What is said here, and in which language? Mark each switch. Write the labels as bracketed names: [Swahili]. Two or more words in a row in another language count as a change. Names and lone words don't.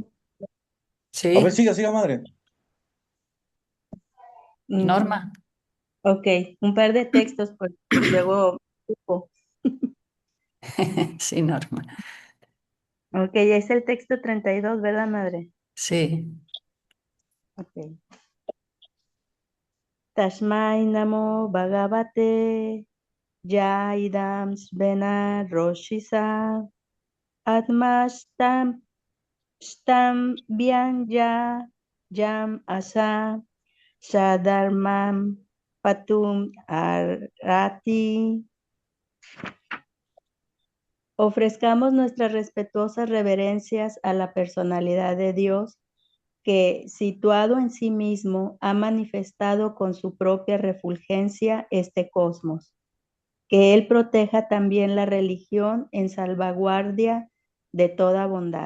[Spanish] A ver, ¿Sí? siga, madre. Norma. Ok, un par de textos, porque luego... Sí, Norma. Ok, es el texto 32, ¿verdad, madre? Sí. Ok. [Sanskrit] Tashmai namo bhagavate yaidam svena roshisa atmastam stam vyanja jam asa sadharmam patum arati. [Spanish] Ofrezcamos nuestras respetuosas reverencias a la personalidad de Dios que, situado en sí mismo, ha manifestado con su propia refulgencia este cosmos. Que Él proteja también la religión en salvaguardia de toda bondad.